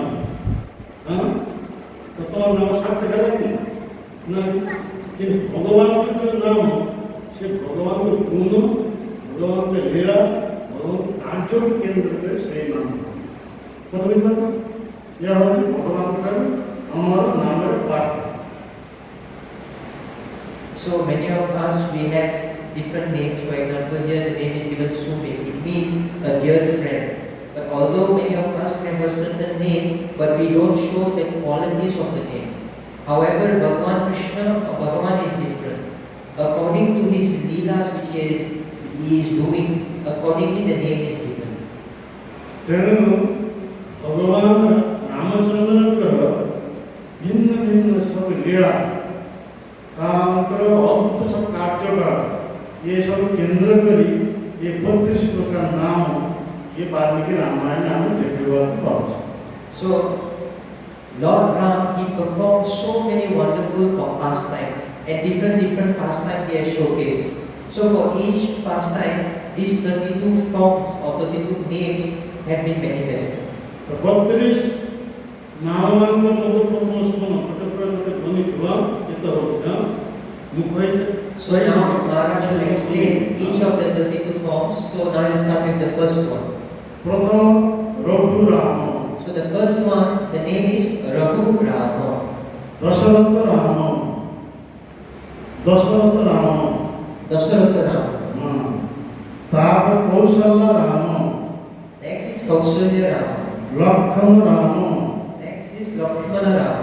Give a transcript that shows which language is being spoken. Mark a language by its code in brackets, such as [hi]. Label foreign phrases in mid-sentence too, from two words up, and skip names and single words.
[or] ହଁ ତ ତୁମ ନାମ ସାର୍ଥକ ହେଲା କି ନା? କିନ୍ତୁ ଭଗବାନଙ୍କ ଯେଉଁ ନାମ ସେ ଭଗବାନଙ୍କ ଗୁଣ ଭଗବାନଙ୍କ ଲୀଳା ଭଗବାନଙ୍କ କାର୍ଯ୍ୟକୁ କେନ୍ଦ୍ର କରି ସେଇ ନାମ କଥା ବୁଝିପାରୁଛ? ଏହା ହେଉଛି ଭଗବାନଙ୍କର ଆମର ନାମର ପାର୍ଥକ୍ୟ। [en] So many of us, we have different names. For example, here the name is given Sumit. It means a dear friend. But although many of us have a certain name, but we don't show the qualities of the name. However, Bhagavan Krishna or Bhagavan is different. According to his leelas which he is doing, accordingly the name is given. [or] ତେଣୁ ଭଗବାନ ରାମଚନ୍ଦ୍ରଙ୍କର ଭିନ୍ନ ଭିନ୍ନ ସବୁ ଲୀଳା ତାଙ୍କର ଅଦ୍ଭୁତ ସବୁ କାର୍ଯ୍ୟକଳାପ ଏ ସବୁ କେନ୍ଦ୍ର କରି ଏ 32 ପ୍ରକାର ନାମ ଏ ବାଲ୍ମୀକି ରାମାୟଣ ଆମେ ଦେଖିବାକୁ ପାଉଛୁ। [en] So, Lord Ram, he performed so many wonderful pastimes, and different pastimes he has showcased. So for each pastime, these 32 forms or 32 names have been manifested. [or] 32 ନାମମାନଙ୍କ ମଧ୍ୟ ପ୍ରଥମ ଶୁଣ ଗୋଟେ ଧ୍ୱନି ଥିବା ଏତ ହେଉଛି ମୁଖ ହେଇଥାଏ। [en] So now Maharaj will explain each of the 32 forms. So now let's start with the first one. [or] ପ୍ରଥମ ରଘୁରାମ। [en] So the first one, the name is Raghu Rama. [or] ଦଶରଥ ରାମ। ଦଶରଥ ରାମ। [en] Dasharatha Rama. [or] ତାପରେ କୌଶଲ୍ୟ ରାମ। [en] Next is Kausalya Rama. [or] ଲକ୍ଷ୍ମଣ ରାମ। [en] Next is Lakshmana Rama.